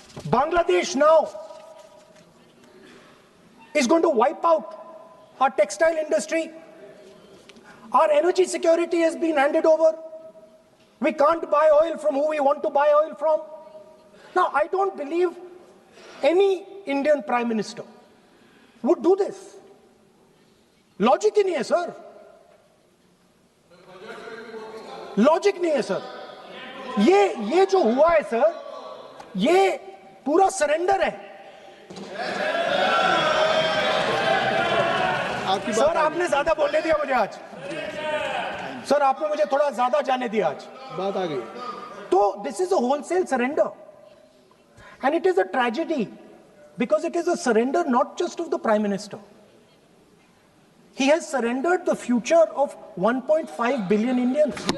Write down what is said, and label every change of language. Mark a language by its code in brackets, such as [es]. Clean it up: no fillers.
[en] Bangladesh now is going to wipe out our textile industry. Our energy security has been handed over. We can't buy oil from who we want to buy oil from. Now, I don't believe any Indian Prime Minister would do this. [hi] Logic ही नहीं है sir. Logic नहीं है sir. ये जो हुआ है sir, ये पूरा सरेंडर है. सर आपने ज्यादा बोलने दिया मुझे आज. सर आपने मुझे थोड़ा ज्यादा जाने दिया आज. बात आ गई. [en] तो this is a wholesale surrender, and it is a tragedy because it is a surrender not just of the Prime Minister. He has surrendered the future of 1.5 billion Indians.